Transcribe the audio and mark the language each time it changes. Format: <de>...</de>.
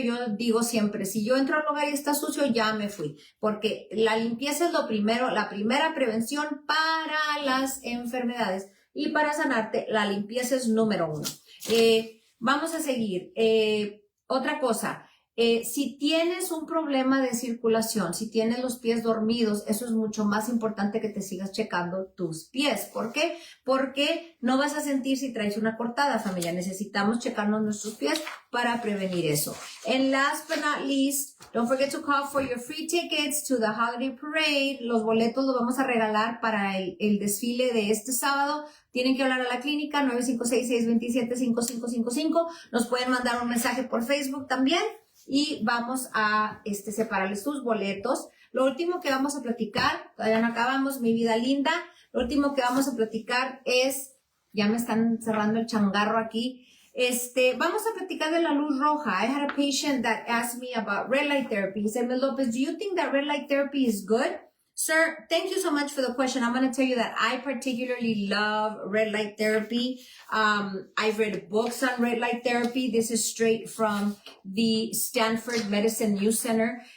<es>Yo digo siempre, si yo entro a un lugar y está sucio, ya me fui, porque la limpieza es lo primero, la primera prevención para las enfermedades y para sanarte, la limpieza es número 1. Vamos a seguir. Otra cosa. Si tienes un problema de circulación, si tienes los pies dormidos, eso es mucho más importante que te sigas checando tus pies. ¿Por qué? Porque no vas a sentir si traes una cortada, familia. Necesitamos checarnos nuestros pies para prevenir eso.</es> <en>And last but not least, don't forget to call for your free tickets to the holiday parade.</en> <es>Los boletos los vamos a regalar para el desfile de este sábado. Tienen que hablar a la clínica 956-627-5555. Nos pueden mandar un mensaje por Facebook también. Y vamos a separarles sus boletos. Lo último que vamos a platicar, todavía no acabamos, mi vida linda. Lo último que vamos a platicar es, ya me están cerrando el changarro aquí. Vamos a platicar de la luz roja.</es> <en>I had a patient that asked me about red light therapy. He said, Ms. Lopez, do you think that red light therapy is good? Sir, thank you so much for the question. I'm going to tell you that I particularly love red light therapy. I've read books on red light therapy. This is straight from the Stanford Medicine News Center.</en>